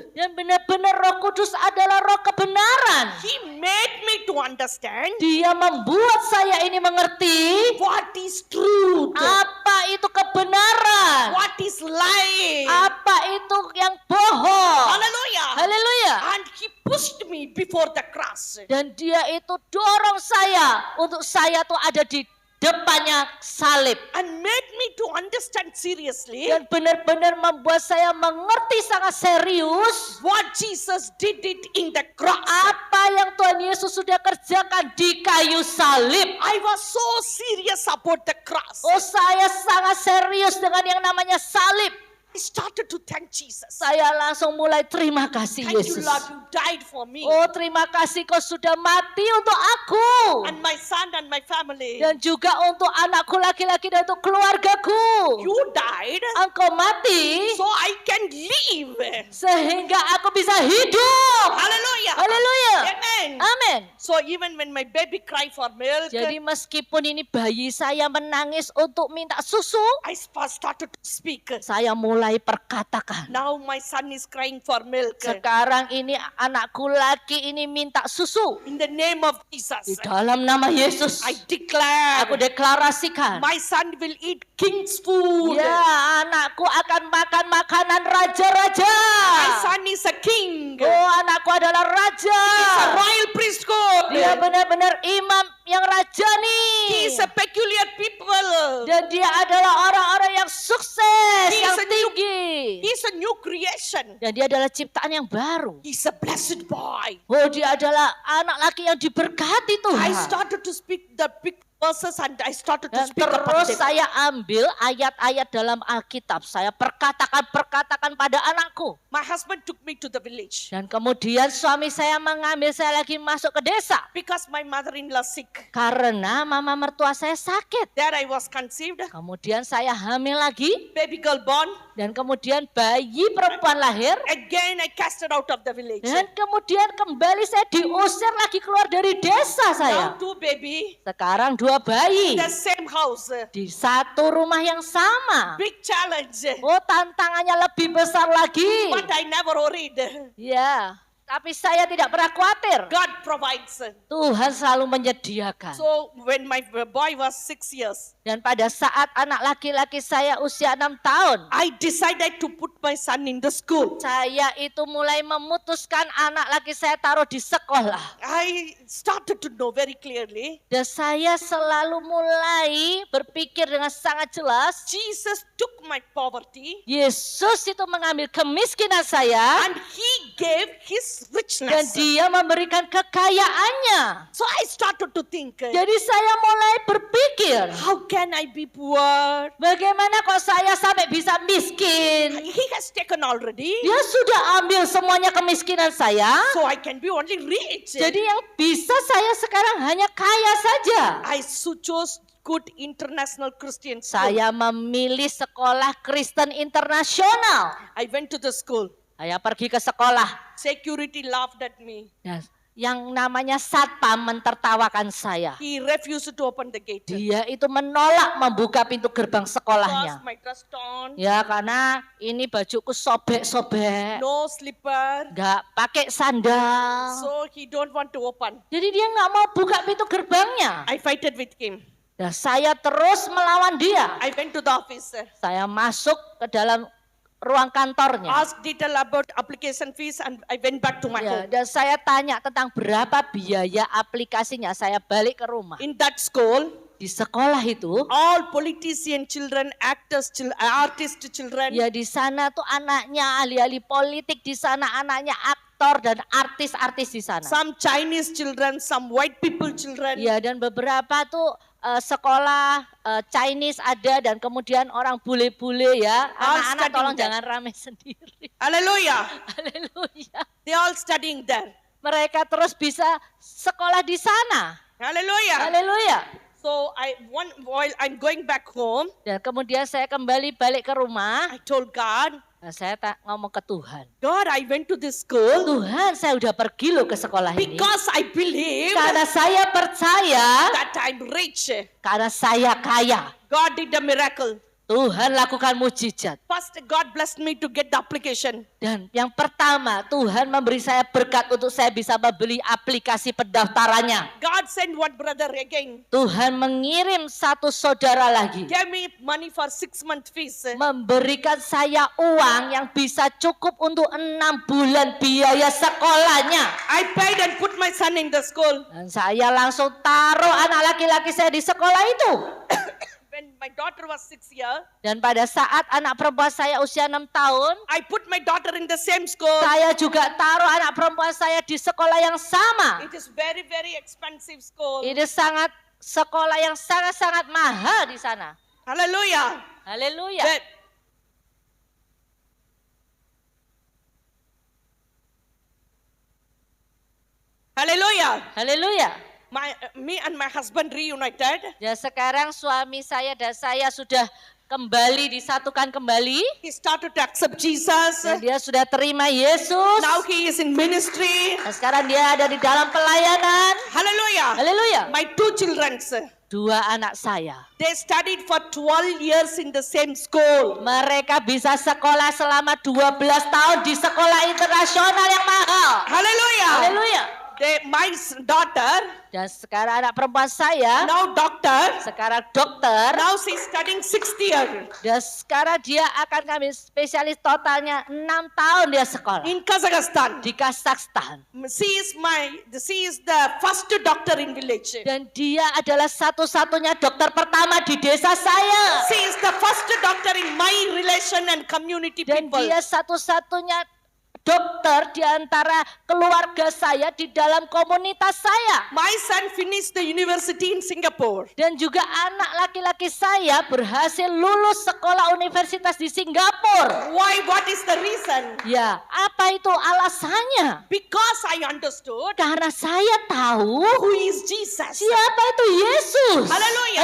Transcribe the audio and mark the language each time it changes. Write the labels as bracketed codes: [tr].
[id] Dan benar-benar Roh Kudus adalah roh kebenaran. [en] He made me to understand [id] Dia membuat saya ini mengerti [en] what is truth, [id] apa itu kebenaran, [en] what is lying. [id] apa itu yang bohong. [en] Hallelujah. [id] Haleluya. [en] And he pushed me before the cross. [id] Dan dia itu dorong saya untuk saya tuh ada di depannya salib. [en] And made me to understand seriously [id] Dan benar-benar membuat saya mengerti sangat serius [en] what Jesus did it in the cross. [id] apa yang Tuhan Yesus sudah kerjakan di kayu salib. [en] I was so serious about the cross. [id] Oh, saya sangat serius dengan yang namanya salib. [en] I started to thank Jesus. [id] Saya langsung mulai terima kasih [en] Thank you, Lord, you died for me. [id] Oh, terima kasih kau sudah mati untuk aku. [en] And my son and my family. [id] Dan juga untuk anakku laki-laki dan untuk keluargaku. [en] You died [id] Engkau mati [en] so I can live. [id] sehingga aku bisa hidup. [en] Hallelujah. [id] Haleluya. [en] Amen. [id] Amin. [en] So even when my baby cry for milk, [id] Jadi meskipun ini bayi saya menangis untuk minta susu, [en] I started to speak. [id] saya mulai perkatakan. [en] Now my son is crying for milk. [id] Sekarang ini anakku laki ini minta susu. [en] In the name of [id] Di [en] Jesus, [id] dalam nama Yesus, [en] I declare [id] aku deklarasikan. [en] my son will eat king's food. [id] Ya, anakku akan makan makanan raja-raja. [en] My son is a king. [id] Oh, anakku adalah raja. [en] He's a royal priesthood. [id] Dia benar-benar imam yang rajani. [en] He is a peculiar people. [id] Dan dia adalah orang-orang yang sukses, [en] He [id] yang [en] is a [id] tinggi. [en] He's a new creation. [id] Dan dia adalah ciptaan yang baru. [en] He's a blessed boy. [id] Oh, dia adalah anak laki yang diberkati Tuhan. [en] I started to speak the big verses and I started to [id] Dan [en] speak about [id] terus [en] them. [id] saya ambil ayat-ayat dalam Alkitab. Saya perkatakan pada anakku. [en] My husband took me to the village [id] Dan kemudian suami saya mengambil saya lagi masuk ke desa. [en] because my mother-in-law sick. [id] Karena mama mertua saya sakit. [en] There I was conceived. [id] Kemudian saya hamil lagi. [en] Baby girl born. [id] Dan kemudian bayi perempuan lahir. [en] Again I casted out of the village. [id] Dan kemudian kembali saya diusir lagi keluar dari desa [en] Now [id] saya. [en] 2 baby. [id] Sekarang 2 bayi. [en] The same house. [id] Di satu rumah yang sama. [en] Big challenge. [id] Oh, tantangannya lebih besar lagi. [en] But I never worried. [id] Ya, tapi saya tidak pernah khawatir. [en] God provides. [id] Tuhan selalu menyediakan. [en] So when my boy was 6 years, [id] Dan pada saat anak laki-laki saya usia 6 tahun, [en] I decided to put my son in the school. [id] saya itu mulai memutuskan anak laki saya taruh di sekolah. [en] I started to know very clearly, [id] Dan saya selalu mulai berpikir dengan sangat jelas, [en] Jesus took my poverty [id] Yesus itu mengambil kemiskinan saya [en] and he gave his [id] dan [en] richness. [id] dia memberikan kekayaannya. [en] So I started to think, [id] Jadi saya mulai berpikir, [en] how can I be poor? [id] bagaimana kok saya sampai bisa miskin? [en] He has taken already, [id] Dia sudah ambil semuanya kemiskinan saya. [en] so I can be only rich. [id] Jadi yang bisa saya sekarang hanya kaya saja. [en] I chose good international Christian school. [id] Saya memilih sekolah Kristen internasional. [en] I went to the school. [id] Saya pergi ke sekolah. [en] Security laughed at me. [id] Dan yang namanya satpam mentertawakan saya. [en] He refused to open the gate. [id] Dia itu menolak membuka pintu gerbang [en] Because [id] sekolahnya. [en] my dress torn, [id] Ya karena ini bajuku sobek-sobek, [en] no slipper. [id] nggak pakai sandal. [en] So he don't want to open. [id] Jadi dia nggak mau buka pintu gerbangnya. [en] I fighted with him. [id] Dan saya terus melawan dia. [en] I went to the office, [id] Saya masuk ke dalam ruang kantornya. [en] asked detail about application fees, and I went back to my [id] Ya, [en] home. [id] dan saya tanya tentang berapa biaya aplikasinya. Saya balik ke rumah. [en] In that school, [id] Di sekolah itu, [en] all politician children, actors, artist children, [id] ya di sana tuh anaknya ahli-ahli politik, di sana anaknya aktor dan artis-artis di sana. [en] some Chinese children, some white people children. [id] Ya dan beberapa tuh sekolah Chinese ada dan kemudian orang bule-bule ya. Anak-anak [en] studying [id] tolong [en] there. [id] jangan rame sendiri. [en] Hallelujah. [id] Haleluya. [en] They all studying there. [id] Mereka terus bisa sekolah di sana. [en] Hallelujah. [id] Haleluya. [en] So while I'm going back home, [id] Dan kemudian saya kembali balik ke rumah. [en] I told God, [id] Nah, saya ngomong ke Tuhan. [en] God, I went to this school [id] Tuhan, saya udah pergi loh ke sekolah ini. [en] because I believe [id] Karena saya percaya, [en] that I'm rich. [id] karena saya kaya. [en] God did a miracle. [id] Tuhan lakukan mujizat. [en] First, God blessed me to get the application. [id] Dan yang pertama, Tuhan memberi saya berkat untuk saya bisa membeli aplikasi pendaftarannya. [en] God sent one brother again. [id] Tuhan mengirim satu saudara lagi. [en] Gave me money for 6 month fees. [id] Memberikan saya uang yang bisa cukup untuk 6 bulan biaya sekolahnya. [en] I paid and put my son in the school. [id] Dan saya langsung taruh anak laki-laki saya di sekolah itu. [en] When my daughter was 6 years, [id] Dan pada saat anak perempuan saya usia 6 tahun, [en] I put my daughter in the same school. [id] saya juga taruh anak perempuan saya di sekolah yang sama. [en] It is very, very expensive school. [id] Ini sekolah yang sangat-sangat mahal di sana. [en] Hallelujah. [id] Haleluya. [en] But hallelujah. [id] Haleluya. [en] Me and my husband reunited. [id] Ya sekarang suami saya dan saya sudah kembali disatukan kembali. [en] He started to accept Jesus. [id] Dan dia sudah terima Yesus. [en] Now he is in ministry. [id] Dan sekarang dia ada di dalam pelayanan. [en] Hallelujah. [id] Haleluya. [en] My 2 children, [id] 2 anak saya. [en] they studied for 12 years in the same school. [id] Mereka bisa sekolah selama 12 tahun di sekolah internasional yang mahal. [en] Hallelujah. [id] Haleluya. [en] My daughter, [id] Dan sekarang anak perempuan saya, [en] now doctor, [id] sekarang dokter. [en] now she's studying 6th year [id] Dan sekarang dia akan kami spesialis totalnya 6 tahun dia sekolah. [en] in Kazakhstan. [id] Di Kazakhstan. [en] She is the first doctor in village. [id] Dan dia adalah satu-satunya dokter pertama di desa saya. [en] She is the first doctor in my relation and community [id] Dan [en] people. [id] dia satu-satunya dokter di antara keluarga saya di dalam komunitas saya. [en] My son finished the university in Singapore. [id] Dan juga anak laki-laki saya berhasil lulus sekolah universitas di Singapura. [en] Why? What is the reason? [id] Ya, apa itu alasannya? [en] Because I understood [id] Karena saya tahu [en] who is Jesus. [id] siapa itu Yesus. [en] Hallelujah.